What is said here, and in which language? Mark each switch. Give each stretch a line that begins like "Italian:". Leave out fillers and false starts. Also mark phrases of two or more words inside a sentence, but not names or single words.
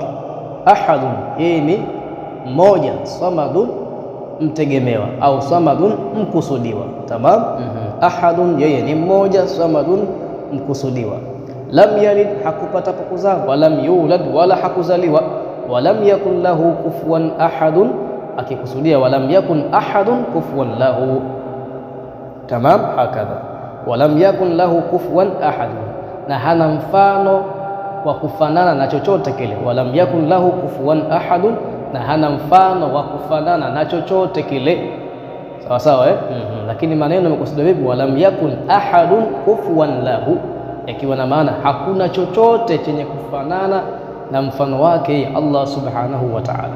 Swahili: Ahadun, yeye ni mmoja. Samadun, mtegemewa, au samadun, mkusudiwa. Tamam. Ahadun, yeye ni mmoja. Samadun, mkusudiwa.
Arabic: لم يلد,
Swahili: hakupata kuzaa.
Arabic: ولم يولد,
Swahili: wala hakuzaliwa.
Arabic: ولم يكن له كفوا أحد, akikusudia ولم يكن أحد كفوا له. تمام، هكذا. ولم يكن له كفوا أحد,
Swahili: na hana mfano wa kufanana na chochote kile.
Arabic: ولم يكن له كفوا أحد,
Swahili: na hana mfano wa kufanana na chochote kile. Sawa sawa, Lakini maneno yamekusudia vipi?
Arabic: ولم يكن أحد كفوا له,
Swahili: yakiwa na maana hakuna chochote chenye kufanana na mfano wake
Arabic: الله سبحانه وتعالى.